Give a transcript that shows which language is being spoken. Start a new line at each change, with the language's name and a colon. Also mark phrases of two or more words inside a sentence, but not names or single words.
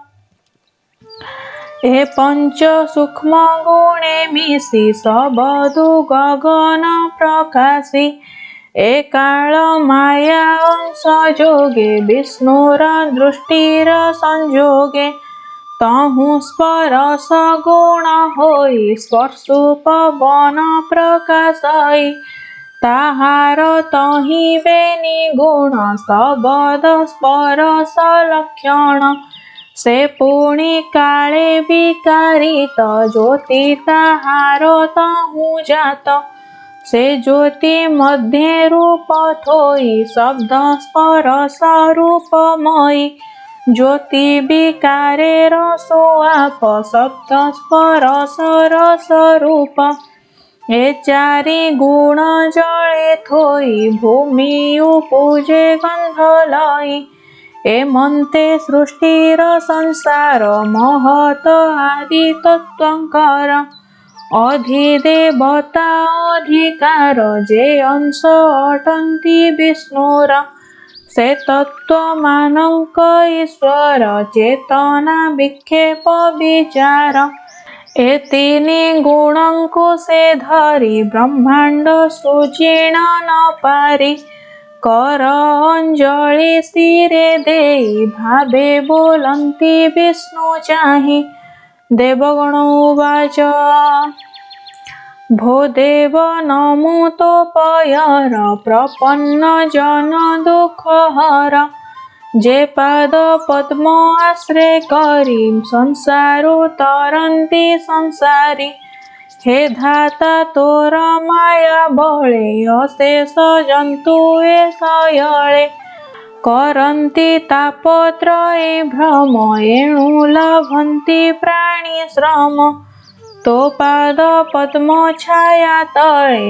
Odia: ଏ ପଞ୍ଚ ସୂକ୍ଷ୍ମ ଗୁଣେ ମିଶି ଶବ୍ଦୁ ଗଗନ ପ୍ରକାଶି ଏ କାଳ ମାୟା ଅଂଶ ଯୋଗେ ବିଷ୍ଣୁର ଦୃଷ୍ଟିର ସଂଯୋଗେ ତହୁ ସ୍ପର୍ଶ ଗୁଣ ହୋଇ ସ୍ପର୍ଶୁ ପବନ ପ୍ରକାଶଇ ତାହାର ତହିଁ ବେନି ଗୁଣ ଶବ୍ଦ ସ୍ପର୍ଶ ଲକ୍ଷଣ ସେ ପୁଣି କାଳେ ବିକାରିତ ଜ୍ୟୋତି ତାହାର ତହୁ ଜାତ ସେ ଜ୍ୟୋତି ମଧ୍ୟେ ରୂପ ଥୋଇ ଶବ୍ଦ ସ୍ପର୍ଶ ରୂପମୟୀ ଜ୍ୟୋତି ବିକାରେ ରସୋ ଆପ ଶବ୍ଦ ସ୍ପର୍ଶ ରସ ରୂପ ଏ ଚାରି ଗୁଣ ଜଳେ ଥୋଇ ଭୂମି ପୂଜେ ଗନ୍ଧ ଲଇ ଏ ମନ୍ତେ ସୃଷ୍ଟିର ସଂସାର ମହତ ଆଦି ତତ୍ତ୍ୱଙ୍କର ଅଧିଦେବତା ଅଧିକାର ଯେ ଅଂଶ ଅଟନ୍ତି ବିଷ୍ଣୁର ସେ ତତ୍ତ୍ୱ ମାନକ ଈଶ୍ୱର ଚେତନା ବିକ୍ଷେପ ବିଚାର ଏ ତିନି ଗୁଣଙ୍କୁ ସେ ଧରି ବ୍ରହ୍ମାଣ୍ଡ ସୃଜିଣ ନ ପାରି କର ଅଞ୍ଜଳି ସିରେ ଦେଇ ଭାବେ ବୋଲନ୍ତି ବିଷ୍ଣୁ ଚାହି ଦେବଗଣ ଉବାଚ ଭୋ ଦେବ ନମୁତୋପୟର ପ୍ରପନ୍ନ ଜନ ଦୁଖ ହର ଯେ ପାଦ ପଦ୍ମ ଆଶ୍ରୟ କରି ସଂସାରୁ ତରନ୍ତି ସଂସାରୀ ହେ ଧାତା ତୋର ମାୟା ବଳେ ଅଶେଷ ଜନ୍ତୁ ଏ ସୟଳେ କରନ୍ତି ତାପତ୍ରୟେ ଭ୍ରମ ଏଣୁ ଲଭନ୍ତି ପ୍ରାଣୀ ଶ୍ରମ ତୋ ପାଦ ପଦ୍ମ ଛାୟା ତଳେ